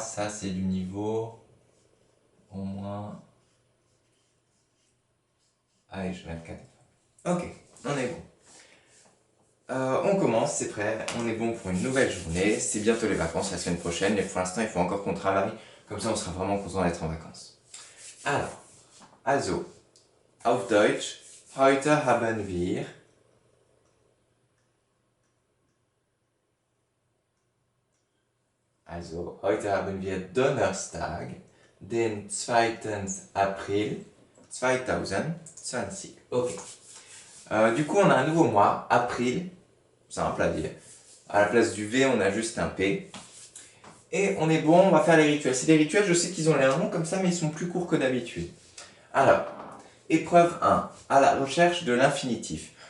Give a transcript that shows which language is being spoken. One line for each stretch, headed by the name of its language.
French: Ça, c'est du niveau au moins... Allez, je vais mettre 4. Ok, on est bon. On commence, c'est prêt, on est bon pour une nouvelle journée. C'est bientôt les vacances la semaine prochaine, mais pour l'instant, il faut encore qu'on travaille. Comme ça, on sera vraiment content d'être en vacances. Alors,
German: also, auf Deutsch, heute haben wir Donnerstag, den 2. April 2020. Ok.
French: Du coup, on a un nouveau mois, April, simple à dire. À la place du V, on a juste un P. Et on est bon, on va faire les rituels. C'est des rituels, je sais qu'ils ont l'air longs comme ça, mais ils sont plus courts que d'habitude. Alors, épreuve 1, à la recherche de l'infinitif.